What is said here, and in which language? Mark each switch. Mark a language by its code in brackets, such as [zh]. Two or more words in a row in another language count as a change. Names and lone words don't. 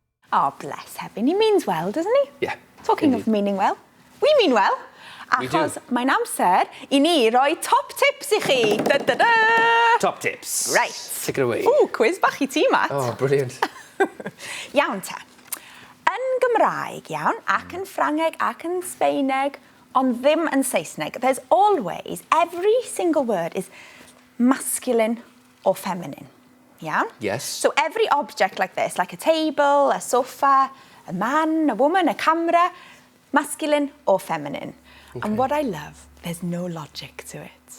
[en] Oh, bless Hefyn. He means well, doesn't he? Yeah. Talking of meaning well, we mean well. We do. [cy] Achos mae'n amser I ni roi top tips I chi. Da, da, da. [en] Top tips. Right. Take it away. [cy] Ooh, quiz bach I ti, Matt. [en] Oh, brilliant. [cy] Iawn ta. Yn Gymraeg, iawn, ac yn Ffrangeg, ac yn Sbaeneg, ond ddim yn Saesneg, [en] there's always, every single word is masculine or feminine. Yeah? Yes. So every object like this, like a table, a sofa, a man, a woman, a camera, masculine or feminine. Okay. And what I love, there's no logic to it.